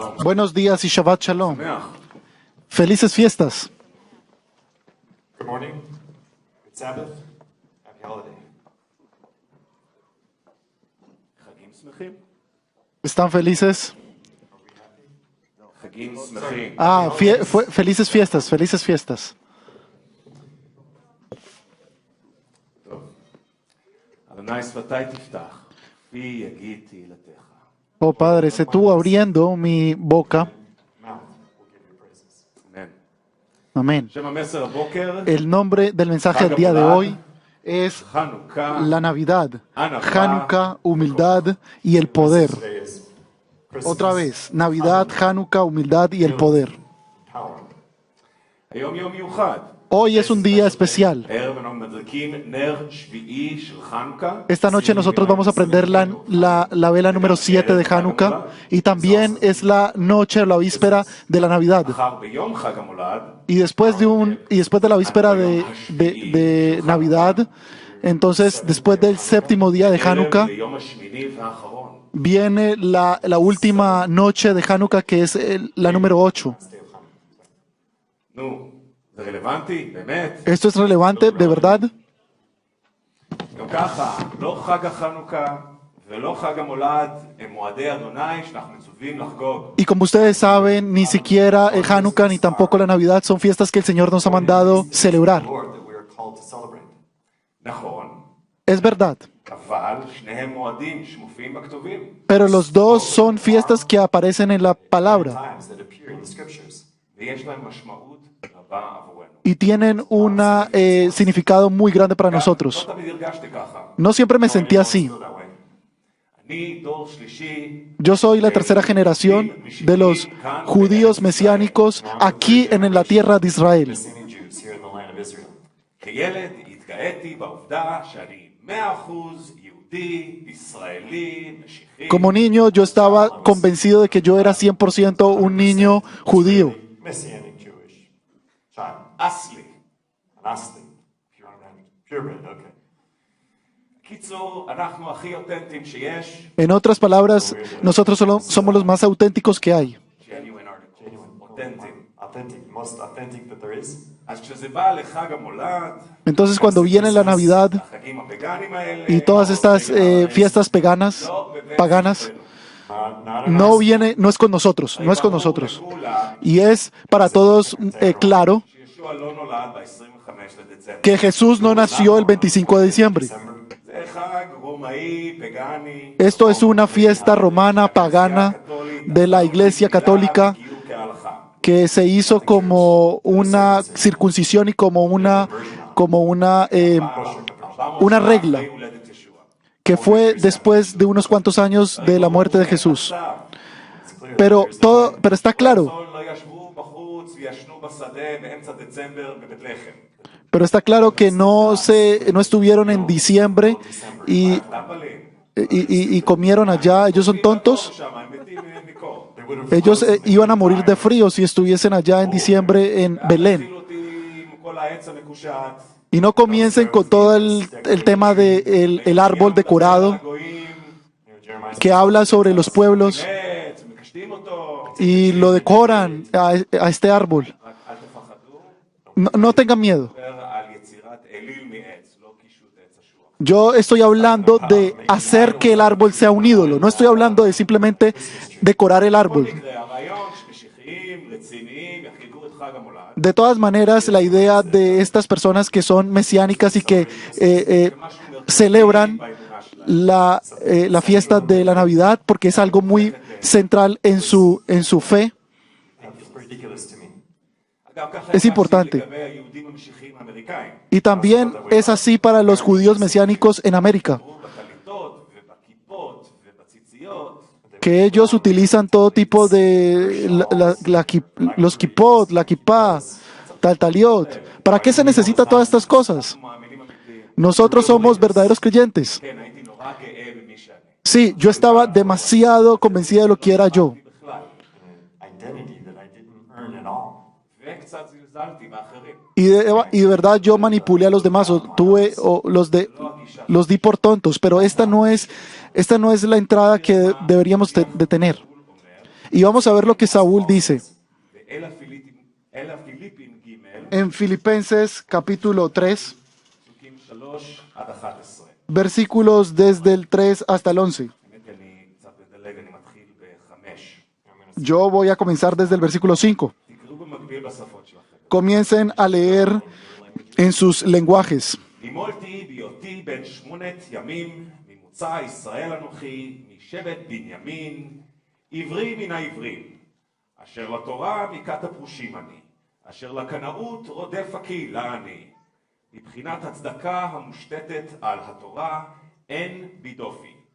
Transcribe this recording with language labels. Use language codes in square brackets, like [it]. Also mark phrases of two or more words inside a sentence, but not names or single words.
[es] Buenos días y [he] שבת שלום. [es] Sameach. Felices fiestas. [en] Good morning. Good Sabbath. Happy holiday. [he] חגים שמחים. [es] ¿Están felices? [he] חגים שמחים. [es] Felices fiestas, felices fiestas. [he] טוב. אדוני שפתי תפתח, פי יגיד תהילתך. [es] Oh Padre, sé tú abriendo mi boca. [en] Mouth will give you praises. Amen. [es] Amén. [he] שם המסר הבוקר, [es] El nombre del mensaje del día de hoy es [he] חנוכה. [es] la Navidad, Hanukkah, humildad y el poder. [en] Today is Christmas. [es] Otra vez, Navidad, Hanukkah, humildad y el poder. [en] Power. [he] היום יום מיוחד. [es] Hoy es un día especial. [he] הערב אנחנו מדליקים נר שביעי של חנוכה. [es] Esta noche nosotros vamos a prender la vela número 7 de Hanukkah y también es la noche, la víspera de la Navidad. [he] מחר ביום חג המולד, [es] Y después de la víspera de Navidad, entonces después del séptimo día de Hanukkah, [he] ביום השמיני והאחרון. [es] viene la última noche de Hanukkah, que es la número 8. [he] נו, זה רלוונטי? באמת? [es] ¿Esto es relevante, de verdad? [he] גם ככה, לא חג החנוכה ולא חג המולד הם מועדי אדוני שאנחנו מצווים לחגוג. [es] Y como ustedes saben, ni siquiera el Hanukkah ni tampoco la Navidad son fiestas que el Señor nos ha mandado celebrar. [en] Lord that we are called to celebrate. [he] נכון, [es] Es verdad. [he] אבל שניהם מועדים שמופיעים בכתובים. [es] Pero los dos son fiestas que aparecen en la palabra [en] Times that appear in the scriptures. [he] ויש להם משמעות רבה עבורנו. [es] y tienen un significado muy grande para nosotros. [he] לא תמיד הרגשתי ככה. [es] No siempre me sentí así. [en] Feel that way. [he] אני דור שלישי. [es] Yo soy la tercera generación de los judíos mesiánicos aquí en la tierra de Israel. [en] Messianic Jews here in the land of Israel. [he] כילד התגאיתי בעובדה שאני 100% יהודי, ישראלי, משיחי. [es] Como niño yo estaba convencido de que yo era 100% un niño judío. [en] Messianic Jewish child. [he] אסלי. [en] An Asli. Purebred, okay. [he] קיצור, אנחנו הכי אותנטיים שיש. [es] En otras palabras, nosotros somos los más auténticos que hay. [en] genuine article. אותנטיים. Authentic, most authentic that there is. [he] אז כשזה בא לחג המולד, [es] Entonces cuando viene la Navidad [he] החגים הפגאנים האלה, [es] y todas estas fiestas paganas, no es con nosotros, no es con nosotros. Y es para todos claro [he] שישוע לא נולד ב-25 לדצמבר. [es] que Jesús no nació el 25 de diciembre. [he] זה חג רומאי, פגאני, [es] Esto es una fiesta romana, pagana, de la Iglesia Católica, [he] גיור כהלכה. [es] que se hizo como una circuncisión y como una regla, [he] אחרי הולדת ישוע. [es] que fue después de unos cuantos años de la muerte de Jesús. Pero está claro, [he] לא ישבו בחוץ וישנו בשדה באמצע דצמבר בבית לחם. [es] pero está claro que no estuvieron en diciembre y comieron allá. Ellos son tontos. [he] שם הם מתים מקור. [es] Ellos iban a morir de frío si estuviesen allá en diciembre en Belén. [he] התחילו אותי עם כל העץ המקושט. [es] Y no comiencen con todo el tema del árbol decorado [he] הגויים, [es] que habla sobre los pueblos [he] עץ, מקשטים אותו. [es] y lo decoran a este árbol. [he] רק אל תפחדו, [es] No tengan miedo. [he] דבר על יצירת אליל מעץ, לא קישוט עץ אשוח. [es] Yo estoy hablando de hacer que el árbol sea un ídolo. No estoy hablando de simplemente decorar el árbol. [he] הרעיון שמשיחיים, רציניים, יחגגו את חג המולד. [es] De todas maneras, la idea de estas personas que son mesiánicas y que celebran la fiesta de la Navidad porque es algo muy central en su fe. [en] It's ridiculous to me. [he] אגב, ככה [es] Es importante. [he] לגבי היהודים המשיחיים האמריקאים. [es] Y también es así para los judíos mesiánicos en América, [he] בטליתות ובכיפות ובציציות, [es] que ellos utilizan todo tipo de los kipot, la kipá, taliot. ¿Para qué se necesita todas estas cosas? [he] מאמינים אמיתיים. [es] Nosotros somos verdaderos creyentes. [he] כן, הייתי נורא גאה במי שאני. [es] Sí, yo estaba demasiado convencida de lo que era yo. [he] בכלל. [en] Identity that I didn't earn at all. [he] וקצת זלזלתי באחרים. [es] Y de verdad yo manipulé a los demás, los di por tontos, pero esta no es la entrada que deberíamos de tener. Y vamos a ver lo que Saúl dice [he] ואל הפיליפים ג' [es] en Filipenses capítulo 3, [he] פסוקים 3 עד 11. [es] versículos desde el 3 hasta el 11. [he] האמת היא, אני קצת מדלג, אני מתחיל ב-5. [es] Yo voy a comenzar desde el versículo 5. [he] תקראו במקביל בשפות שלכם. [es] Comiencen a leer en sus lenguajes. [he] נימולתי בהיותי בן 8 ימים, ממוצא ישראל אנוכי, משבט בנימין, עברי מן העברים, אשר לתורה מכת הפרושים אני, אשר לקנאות רודף הקהילה אני, מבחינת הצדקה המושתתת על התורה אין בי דופי.